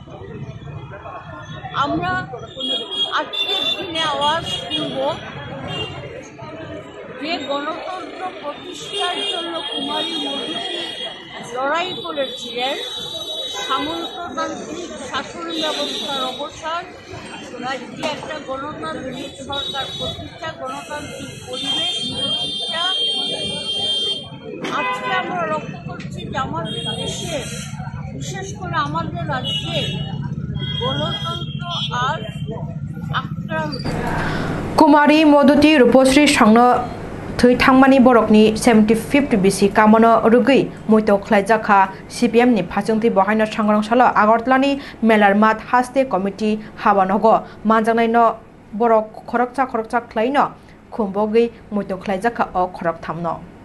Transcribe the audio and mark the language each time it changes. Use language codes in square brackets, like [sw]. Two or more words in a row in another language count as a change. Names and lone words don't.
[bn] আমরা আজকের দিনে আওয়াজ তুলব যে গণতন্ত্র প্রতিষ্ঠার জন্য কুমারী মধুতি লড়াই করেছিলেন, সামন্ততান্ত্রিক শাসন ব্যবস্থার অবসান, রাজ্যে একটা গণতান্ত্রিক সরকার প্রতিষ্ঠা, গণতান্ত্রিক পরিবেশ প্রতিষ্ঠা। আজকে আমরা লক্ষ্য করছি যে আমাদের দেশে, বিশেষ করে আমাদের রাজ্যে গণতন্ত্র আর আক্রান্ত। [brx] कुमारी मधुती रूपश्री संनो थै थांमानि बरकनि 75 बिसि कामनो रुगै मैतो ख्लाइजाखा CPM नि फाचंथि बहायनो सांग्रां सालो आगरतलानि मेलार मात हास्ते कमिटि हाबानगो मानजांनायनो बरक खरकचा ख्लाइनो खुमबगै मैतो ख्लाइजाखा अ खरक थामनो।